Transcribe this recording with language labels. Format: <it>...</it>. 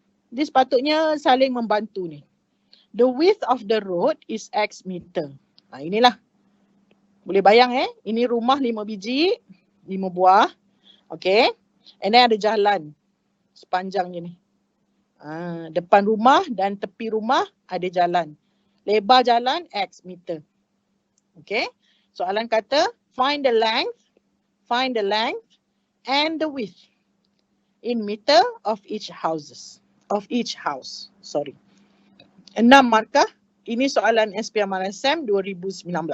<ms>Dia sepatutnya saling membantu ni.</ms> <en>The width of the road is X meter.</en> <ms>Inilah. Boleh bayang ini rumah 5 biji, 5 buah. Okay. And then ada jalan sepanjangnya ni. Depan rumah dan tepi rumah ada jalan. Lebar jalan X meter. Okay. Soalan kata</ms> <en>find the length and the width in meter of each house.</en> <ms>Sorry. 6 markah. Ini soalan SPM RSM 2019.</ms>